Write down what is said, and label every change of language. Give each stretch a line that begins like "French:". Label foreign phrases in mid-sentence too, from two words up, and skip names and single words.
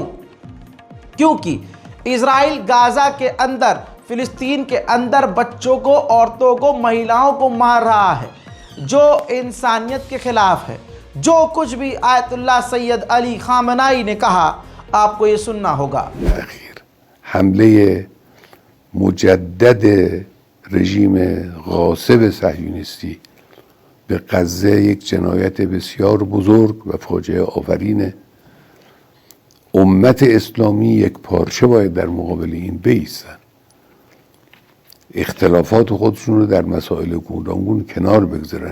Hindi: क्योंकि इजराइल गाज़ा के अंदर, फ़िलिस्तीन के अंदर बच्चों को, औरतों को, महिलाओं को मार रहा है, जो इंसानियत के ख़िलाफ़ है। जो कुछ भी आयतुल्लाह सैयद अली खामनाई ने कहा, आपको ये सुनना होगा।
Persian: हमले मुजद्दद रژیم غاصب صهیونیستی به غزه یک جنایت بسیار بزرگ و فاجعه آفرینه. امت اسلامی یک پارچه باید در مقابل این بایستن، اختلافات خودشون رو در مسائل گوناگون کنار بگذارن.